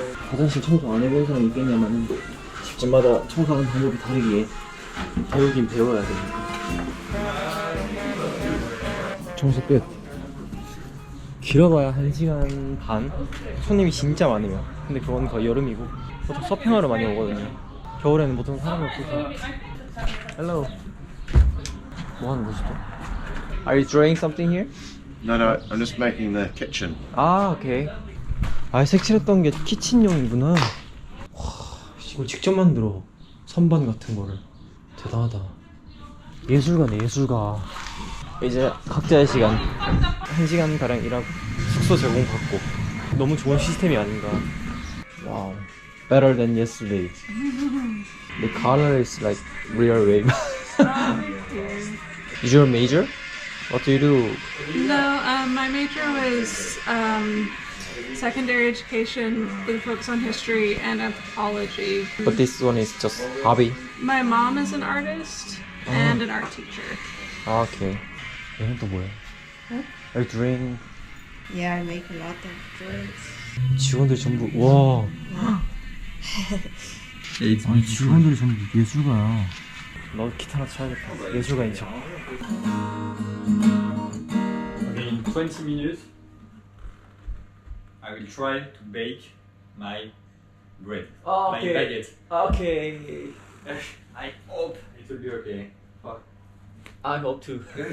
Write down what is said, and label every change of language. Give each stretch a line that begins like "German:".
Korean: 화장실 청소 안 해본 사람이 있겠냐마는 집마다 청소하는 방법이 다르기에 배우긴 배워야 되니까. 청소 끝. 길어봐야 1시간 반? 손님이 진짜 많으면. 근데 그건 거의 여름이고 보통 서핑하러 많이 오거든요. 겨울에는 보통 사람이 없어서. Hello. 뭐 하는 곳이죠?
English: Are you drawing something here? No, no, I'm just making the kitchen.
Korean: 아, 오케이. 아, 색칠했던 게 키친용이구나. 와, 이걸 직접 만들어. 선반 같은 거를. 대단하다. 예술가네, 예술가. 이제 각자의 시간 1시간 가량 일하고 숙소 제공받고 너무 좋은 시스템이 아닌가.
English: 와우. Better than yesterday. The color is like real wave. Is your major? What do you do? No, my major was secondary education with a focus on history and anthropology. But this one is just hobby. My mom is an artist and an art teacher.
Korean: 아, 오케이. 얘는 또 뭐야? Are you drawing?
English: Yeah, I make a lot of drawings.
Korean: 직원들 전부 와. 아니 직원들이 전부 예술가야. 너 기타나 쳐야겠다. 예술가인 척.
English: Okay, in 20 minutes, I will try to bake my bread. My baguette. Okay. I hope it will be okay. I hope to.